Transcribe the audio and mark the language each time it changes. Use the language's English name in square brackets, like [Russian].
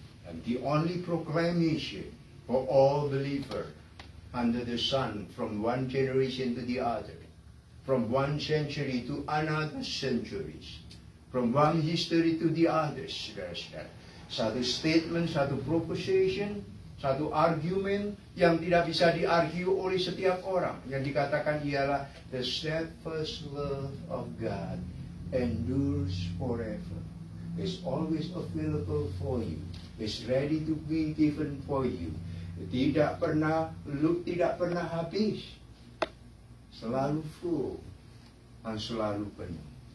[English] And the only proclamation for all believers under the sun from one generation to the other, from one century to another centuries, from one history to the other, [Indonesian] saudara-saudara. Satu statement, satu proposition, satu argumen yang tidak bisa diargue oleh setiap orang. Yang dikatakan ialah [English] the steadfast love of God endures forever. Is always available for you. Is ready to be given for you. [Indonesian] Tidak pernah habis. Selalu full dan selalu penuh.